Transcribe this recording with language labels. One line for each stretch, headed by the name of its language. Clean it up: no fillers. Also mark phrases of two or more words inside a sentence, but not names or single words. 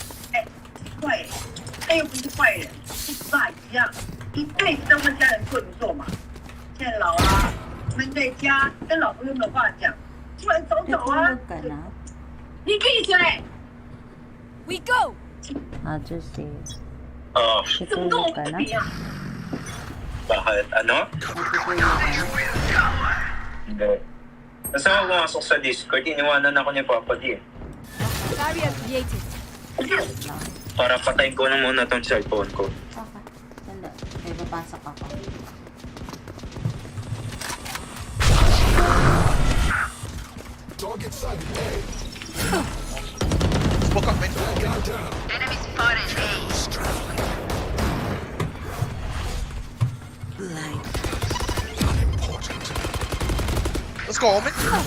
Chinese: 哎，坏人，哎又不是坏人，跟爸一样，一辈子都跟家人过不做嘛。现在老了，闷在家，跟老婆又没有话讲，出来走走啊。你闭嘴！
English: We go.
Korean: 아저씨,
Chinese: 怎么跟我比啊？
Filipino: Bakit? Ano? Hindi. Kasi ako pumasok sa Discord, iniwanan ako ni Papa D.
English: Barrier created.
Filipino: Para patayin ko na muna tong cellphone ko. Bakit? Sanda, may papasok ako.
English: Target side A. Smoke off, man. Enemy spotted A. Let's go, Omen.